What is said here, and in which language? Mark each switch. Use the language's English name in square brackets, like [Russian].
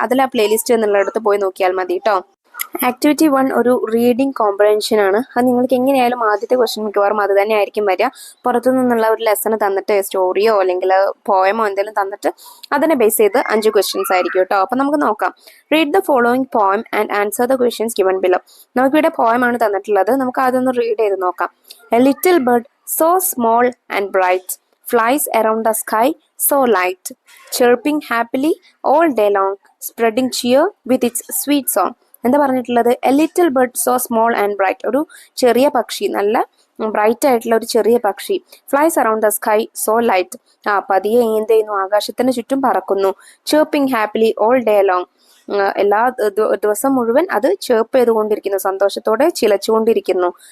[Malayalam] അതിൽ ആ പ്ലേലിസ്റ്റ് എന്നുള്ളിടത്ത് പോയി നോക്കിയാൽ മതി കേട്ടോ. ആക്ടിവിറ്റി 1 ഒരു റീഡിംഗ് കോംപ്രഹെൻഷൻ ആണ്. അത് നിങ്ങൾക്ക് എങ്ങനെയായാലും ആദ്യത്തെ ക്വസ്റ്റ്യൻ മിക്കവാറും അത് തന്നെ ആയിരിക്കും വരിക. പുറത്തു നിന്നുള്ള ഒരു ലെസൺ തന്നിട്ട് സ്റ്റോറിയോ അല്ലെങ്കിൽ പോയമോ എന്തെങ്കിലും തന്നിട്ട് അതിനെ ബേസ് ചെയ്ത് 5 ക്വസ്റ്റ്യൻസ് ആയിരിക്കും കേട്ടോ. അപ്പം നമുക്ക് നോക്കാം. [English] Read the following poem and answer the questions given below. [Malayalam] നമുക്കിവിടെ പോയം ആണ് തന്നിട്ടുള്ളത്. നമുക്ക് ആദ്യം റീഡ് ചെയ്ത് നോക്കാം. [English] A little bird so small and bright flies around the sky so light, chirping happily all day long, spreading cheer with its sweet song. [Malayalam] എന്താ പറഞ്ഞിട്ടുള്ളത്? [English] a little bird so small and bright, [Malayalam] ഒരു ചെറിയ പക്ഷി, നല്ല bright ആയിട്ടുള്ള ഒരു ചെറിയ പക്ഷി. [English] flies around the sky so light, [Malayalam] പതിയെ എന്ത് ചെയ്യുന്നു, ആകാശത്തിന് ചുറ്റും പറക്കുന്നു. [English] chirping happily all day long, [Malayalam] എല്ലാ ദിവസം മുഴുവൻ അത് ചേർപ്പ് ചെയ്തുകൊണ്ടിരിക്കുന്നു, സന്തോഷത്തോടെ ചിലച്ചുകൊണ്ടിരിക്കുന്നു.